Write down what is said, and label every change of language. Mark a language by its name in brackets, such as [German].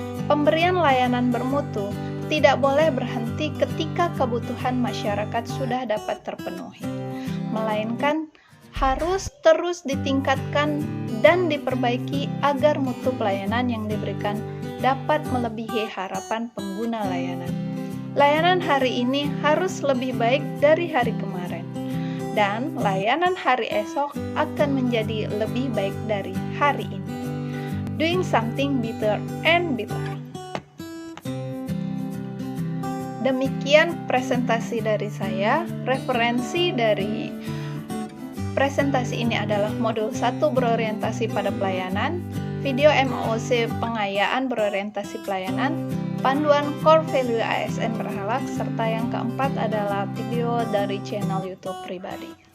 [Indonesian] Pemberian layanan bermutu tidak boleh berhenti ketika kebutuhan masyarakat sudah dapat terpenuhi, melainkan harus terus ditingkatkan dan diperbaiki agar mutu pelayanan yang diberikan dapat melebihi harapan pengguna layanan. Layanan hari ini harus lebih baik dari hari kemarin, dan layanan hari esok akan menjadi lebih baik dari hari ini. [English] Doing something better and better. [Indonesian] Demikian presentasi dari saya. Referensi dari presentasi ini adalah modul 1 berorientasi pada pelayanan, video MOOC pengayaan berorientasi pelayanan, panduan core value ASN berhalak, serta yang keempat adalah video dari channel YouTube pribadi.